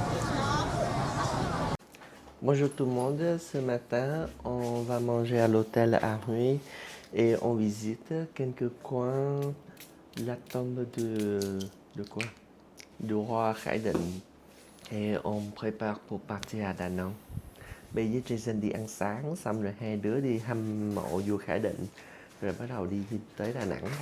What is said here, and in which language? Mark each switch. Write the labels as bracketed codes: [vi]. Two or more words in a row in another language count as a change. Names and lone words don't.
[fr] Bonjour tout le monde, ce matin on va manger à l'hôtel à Hue et on visite quelques coins de la tombe de quoi? Du roi Khải Định. Et on prépare pour partir à Đà Nẵng. [vi] Bây giờ Jason đi ăn sáng xong rồi hai đứa đi thăm mộ vua Khải Định rồi bắt đầu đi tới Đà Nẵng thôi.